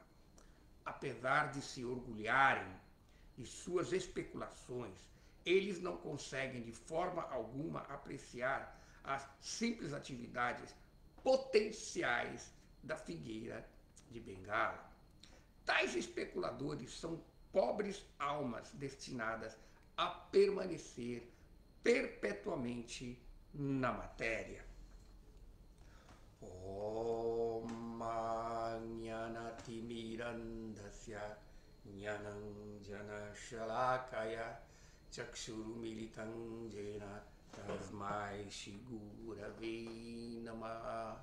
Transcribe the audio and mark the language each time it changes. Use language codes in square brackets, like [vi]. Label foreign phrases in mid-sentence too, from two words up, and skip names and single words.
[pt] Apesar de se orgulharem de suas especulações, eles não conseguem de forma alguma apreciar as simples atividades potenciais da figueira de Bengala. Tais especuladores são pobres almas destinadas a permanecer perpetuamente na matéria. [sa] Om Jnanati Mirandasya Jnanam Jana Shalakaya Chakshurumilitam Jena Tasmai Shri Gurave Namaha.